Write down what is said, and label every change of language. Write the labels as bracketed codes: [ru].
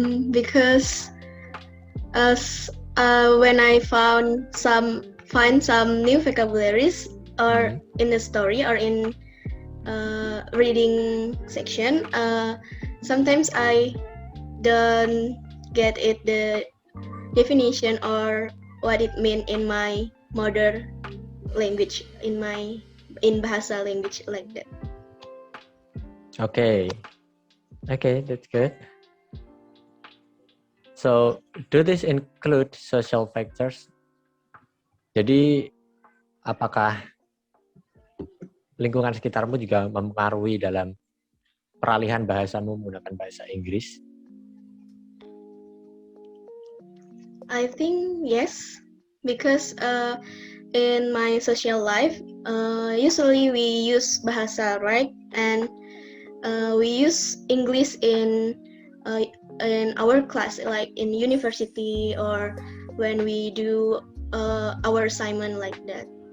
[en] Because when I find some new vocabularies or in the story or in reading section, sometimes I don't get it the definition or what it means in my mother language, in bahasa language, like that. Okay, that's good. So, do this include social factors? [id] Jadi, apakah lingkungan sekitarmu juga mempengaruhi dalam peralihan bahasamu menggunakan bahasa Inggris? [en] I think yes, because in my social life, usually we use bahasa, right? And we use English in our class, like in university or when we do our assignment, like that.